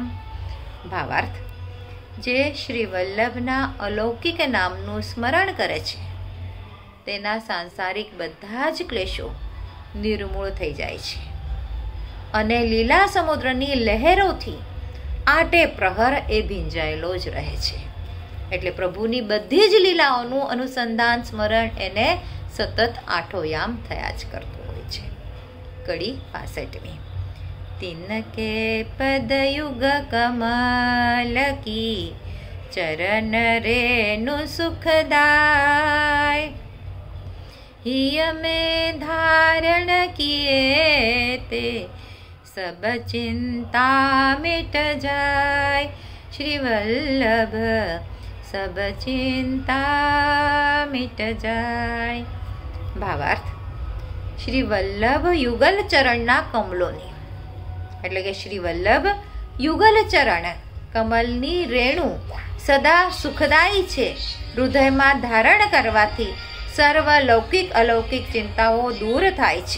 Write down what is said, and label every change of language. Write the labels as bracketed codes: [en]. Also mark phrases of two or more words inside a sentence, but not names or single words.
[gu] ભાવાર્થ। જે શ્રી વલ્લભના અલૌકિક नामનું સ્મરણ કરે છે તેના સાંસારિક બધા જ ક્લેશો નિર્મૂળ થઈ જાય છે અને લીલા સમુદ્રની લહેરોથી આટે પ્રહર એ ભીંજાયેલો જ રહે છે। એટલે પ્રભુની બધી જ લીલાઓનું અનુસંધાન સ્મરણ એને સતત આઠોયામ થયા જ કરતું હોય છે। કડી 65। [hi] तिनके पदयुग कमल की चरण रेणु सुखदाय। हिय में धारण किए ते सब चिंता मिट जाय। श्री वल्लभ सब चिंता मिट जाय। [gu] ભાવાર્થ। શ્રી વલ્લભ યુગલ ચરણના કમલોની એટલે કે શ્રી વલ્લભ યુગલ ચરણ કમલની રેણુ સદા સુખદાયી છે। હૃદયમાં ધારણ કરવાથી સર્વ લૌકિક અલૌકિક ચિંતાઓ દૂર થાય છે।